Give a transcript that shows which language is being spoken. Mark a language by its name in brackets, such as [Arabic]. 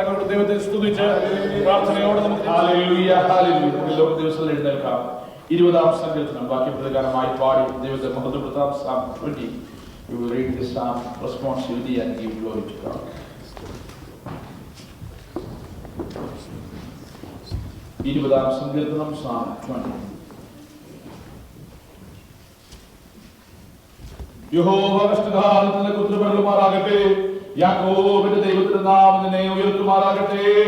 [Malayalam] ദൈവത്തെ സ്തുതിച്ച് പ്രാർത്ഥനയോടെ നമുക്ക് ഹല്ലേലൂയ, ഹല്ലേലൂയ. എല്ലാ ദിവസവും എഴുന്നേൽക്കാം. 20-ാം സങ്കീർത്തനം വാക്യപ്രകാരമായി പാടി ദൈവത്തെ മഹത്വപ്പെടുത്താം. [English] Psalm 20. We will read this psalm responsively and give glory to God. [Malayalam] 20-ാം സങ്കീർത്തനം [English] Psalm 20. [Malayalam] യഹോവ കഷ്ടകാലത്തിൽ നിനക്ക് ഉത്തരമരുളുമാറാകട്ടെ. യാക്കോബിന്റെ ദൈവത്തിന്റെ നാമം നിന്നെ ഉയർത്തുമാറാകട്ടെ.